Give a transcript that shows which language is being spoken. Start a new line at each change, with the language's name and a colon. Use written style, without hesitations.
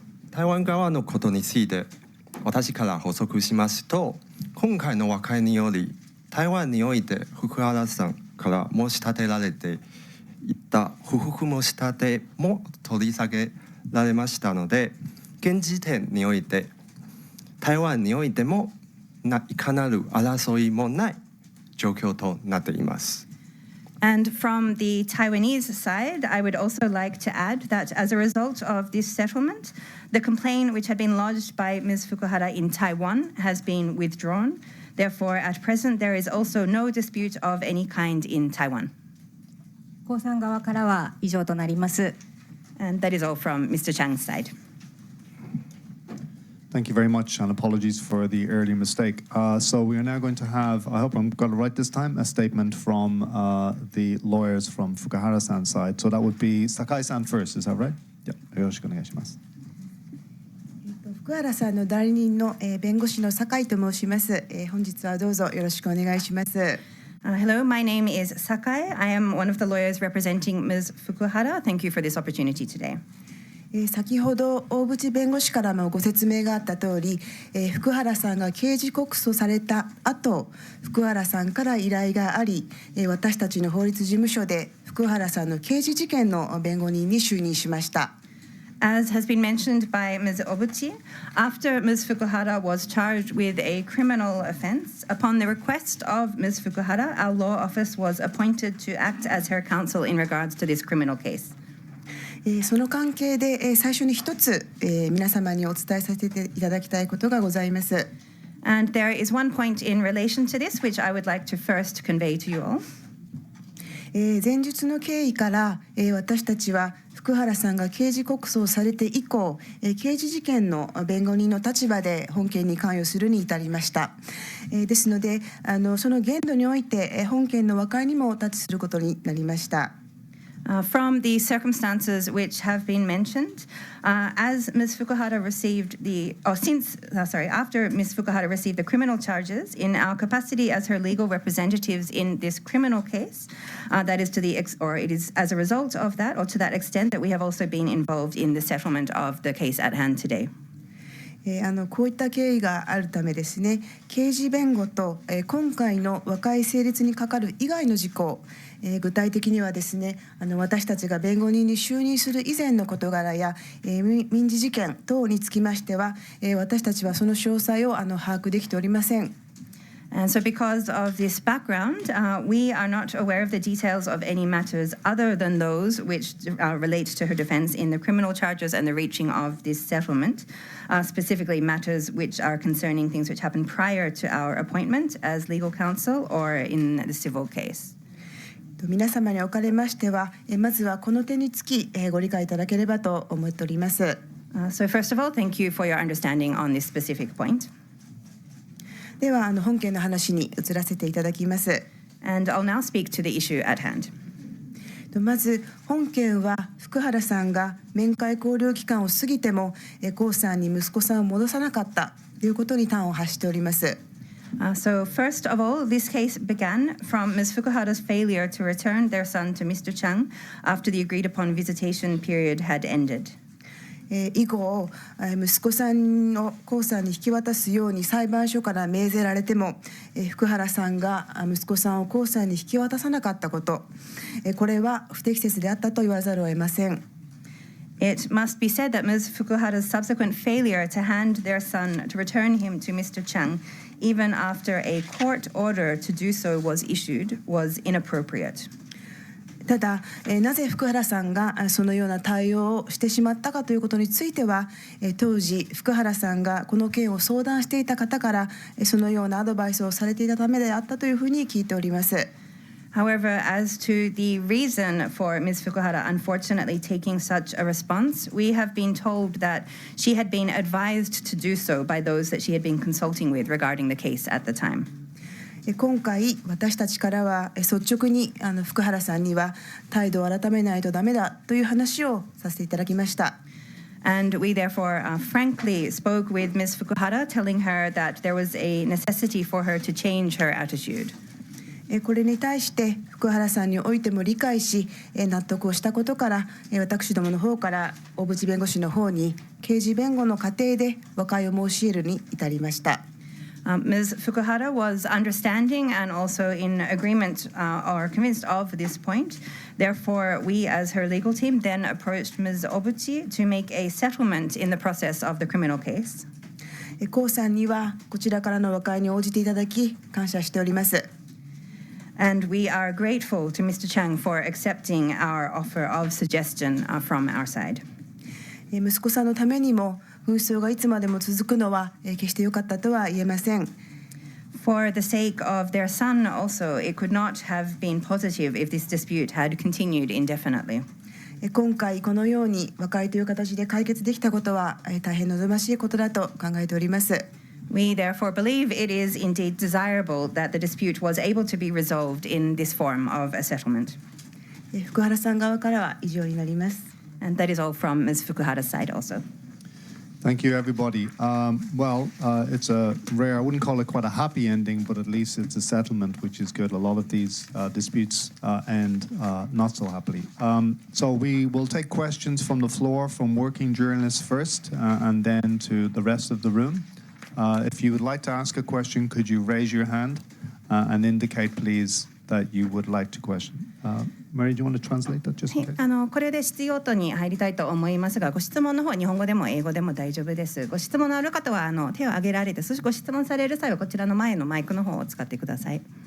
Japanese: 台湾側のことについて私から補足しますと、今回の和解により台湾において福原さんから申し立てられていた不服申し立ても取り下げられましたので、現時点において台湾においてもいかなる争いもない状況となっています。
English: And from the Taiwanese side, I would also like to add that as a result of this settlement, the complaint which had been lodged by Ms. Fukuhara in Taiwan has been withdrawn. Therefore, at present, there is also no dispute of any kind in Taiwan.
Japanese: 江さん側からは以上となります。
English: And that is all from Mr. Chang's side. Thank you very much, and apologies for the early mistake. So we are now going to have, I hope I'm got it right this time, a statement from the lawyers from Fukuhara-san's side. So that would be Sakai-san first, is that right? Yeah,
Japanese: よろしくお願いします。福原さんの代理人の弁護士の酒井と申します。本日はどうぞよろしくお願いします。
English: Hello, my name is Sakai. I am one of the lawyers representing Ms. Fukuhara. Thank you for this opportunity today.
Japanese: 先ほど大渕弁護士からもご説明があった通り、福原さんが刑事告訴された後、福原さんから依頼があり、私たちの法律事務所で福原さんの刑事事件の弁護人に就任しました。
English: As has been mentioned by Ms. Obuchi, after Ms. Fukuhara was charged with a criminal offense, upon the request of Ms. Fukuhara, our law office was appointed to act as her counsel in regards to this criminal case.
Japanese: その関係で最初に一つ皆様にお伝えさせていただきたいことがございます。
English: And there is one point in relation to this which I would like to first convey to you all.
Japanese: 前述の経緯から私たちは福原さんが刑事告訴されて以降、刑事事件の弁護人の立場で本件に関与するに至りました。ですので、その限度において本件の和解にもタッチすることになりました。
English: From the circumstances which have been mentioned, as Ms. Fukuhara received after Ms. Fukuhara received the criminal charges, in our capacity as her legal representatives in this criminal case, that is it is as a result of that, or to that extent, that we have also been involved in the settlement of the case at hand today.
Japanese: こういった経緯があるためですね、刑事弁護と今回の和解成立に係る以外の事項、具体的にはですね、私たちが弁護人に就任する以前の事柄や民事事件等につきましては、私たちはその詳細を把握できておりません。
English: And so because of this background, we are not aware of the details of any matters other than those which relate to her defense in the criminal charges and the reaching of this settlement, specifically matters which are concerning things which happened prior to our appointment as legal counsel or in the civil case.
Japanese: 皆様におかれましては、まずはこの点につきご理解いただければと思っております。
English: So first of all, thank you for your understanding on this specific point.
Japanese: では本件の話に移らせていただきます。
English: And I'll now speak to the issue at hand.
Japanese: まず本件は福原さんが面会交流期間を過ぎても江さんに息子さんを戻さなかったということに端を発しております。
English: So first of all, this case began from Ms. Fukuhara's failure to return their son to Mr. Chang after the agreed upon visitation period had ended.
Japanese: 以後息子さんを江さんに引き渡すように裁判所から命ぜられても福原さんが息子さんを江さんに引き渡さなかったこと、これは不適切であったと言わざるを得ません。
English: It must be said that Ms. Fukuhara's subsequent failure to hand their son to return him to Mr. Chang, even after a court order to do so was issued, was inappropriate.
Japanese: ただ、なぜ福原さんがそのような対応をしてしまったかということについては、当時福原さんがこの件を相談していた方からそのようなアドバイスをされていたためであったというふうに聞いております。
English: However, as to the reason for Ms. Fukuhara unfortunately taking such a response, we have been told that she had been advised to do so by those that she had been consulting with regarding the case at the time.
Japanese: 今回私たちからは率直に福原さんには態度を改めないとダメだという話をさせていただきました。
English: And we therefore frankly spoke with Ms. Fukuhara, telling her that there was a necessity for her to change her attitude.
Japanese: これに対して福原さんにおいても理解し納得をしたことから、私どもの方から大渕弁護士の方に刑事弁護の過程で和解を申し入れるに至りました。
English: Ms. Fukuhara was understanding and also in agreement or convinced of this point. Therefore, we as her legal team then approached Ms. Obuchi to make a settlement in the process of the criminal case.
Japanese: 江さんにはこちらからの和解に応じていただき感謝しております。
English: And we are grateful to Mr. Chang for accepting our offer of suggestion from our side.
Japanese: 息子さんのためにも紛争がいつまでも続くのは決して良かったとは言えません。
English: For the sake of their son also, it could not have been positive if this dispute had continued indefinitely.
Japanese: 今回このように和解という形で解決できたことは大変望ましいことだと考えております。
English: We therefore believe it is indeed desirable that the dispute was able to be resolved in this form of a settlement.
Japanese: 福原さん側からは以上になります。
English: And that is all from Ms. Fukuhara's side also. Thank you, everybody. It's a rare, I wouldn't call it quite a happy ending, but at least it's a settlement, which is good. A lot of these disputes end not so happily. So we will take questions from the floor, from working journalists first, and then to the rest of the room. If you would like to ask a question, could you raise your hand and indicate, please, that you would like to question? Mary, do you want to translate that just in case?
Japanese: これで質疑応答に入りたいと思いますが、ご質問の方日本語でも英語でも大丈夫です。ご質問のある方は手を挙げられて、そしてご質問される際はこちらの前のマイクの方を使ってください。